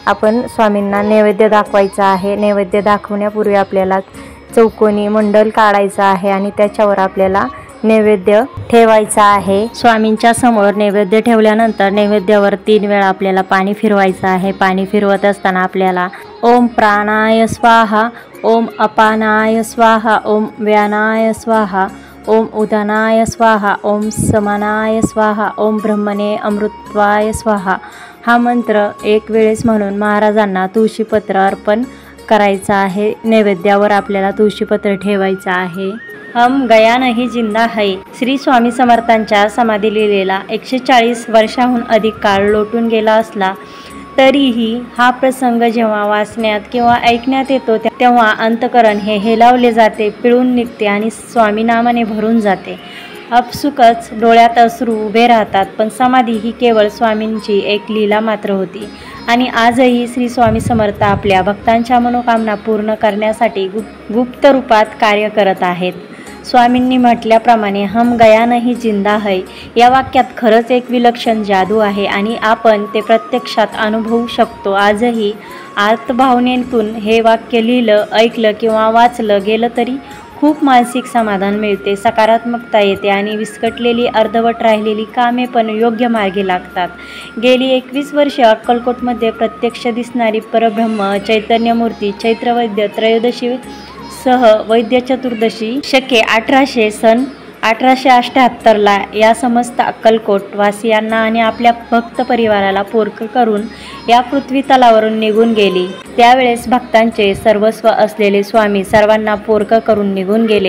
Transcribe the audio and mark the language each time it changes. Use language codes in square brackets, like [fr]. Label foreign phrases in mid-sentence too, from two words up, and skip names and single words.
[mr] आपण स्वामींना नैवेद्य दाखवायचा आहे। नैवेद्य दाखवण्यापूर्वी आपल्याला चौकोनी मंडल काढायचा आहे आणि त्याच्यावर आपल्याला नैवेद्य ठेवायचा आहे। स्वामींच्या समोर नैवेद्य ठेवल्यानंतर नैवेद्यावर 3 वेळा आपल्याला पाणी फिरवायचं आहे। पाणी फिरवत असताना आपल्याला [sa] ओम प्राणाय स्वाहा, ओम अपानाय स्वाहा, ओम व्यानाय स्वाहा, ओम उदानाय स्वाहा, ओम समानाय स्वाहा, ओम ब्रह्मणे अमृतत्वाय स्वाहा [mr] हा मंत्र 1 वेळेस म्हणून महाराजांना तुळशीपत्र अर्पण करायचा आहे। नैवेद्यावर आपल्याला तुळशीपत्र ठेवायचं आहे। [hi] हम गया नहीं जिंदा है [mr] श्री स्वामी समर्थांच्या समाधी लिहिलेला 140 वर्षाहून अधिक काळ लोटून गेला असला तरीही हा प्रसंग जेव्हा वाचण्यात किंवा ऐकण्यात येतो तेव्हा अंतकरण हे हेलावले जाते, पिळून निघते आणि स्वामी नामाने भरून जाते। आपसुकच डोळ्यात अश्रू उभे राहतात। पण समाधी ही केवळ स्वामींची एक लीला मात्र होती आणि आजही श्री स्वामी समर्थ आपल्या भक्तांच्या मनोकामना पूर्ण करण्यासाठी गुप्त रूपात कार्य करत आहेत। स्वामींनी म्हटल्याप्रमाणे [hi] हम गया नहीं जिंदा है [mr] या वाक्यात खरंच एक विलक्षण जादू आहे आणि आपण ते प्रत्यक्षात अनुभवू शकतो। आजही आर्तभावनेतून हे वाक्य लिहिलं, ऐकलं किंवा वाचलं गेलं तरी खूप मानसिक समाधान मिळते, सकारात्मकता येते आणि विस्कटलेली अर्धवट राहिलेली कामे पण योग्य मार्गी लागतात। गेली 21 वर्षे अक्कलकोटमध्ये प्रत्यक्ष दिसणारी परब्रह्म चैतन्यमूर्ती चैत्रवैद्य त्रयोदशी सह वैद्य चतुर्दशी शके 1800 सन 1878ला या समस्त अक्कलकोट वासियांना आणि आपल्या भक्त परिवाराला पोरकं करून या पृथ्वी तलावरून निघून गेली। त्यावेळेस भक्तांचे सर्वस्व असलेले स्वामी सर्वांना पोरकं करून निघून गेले।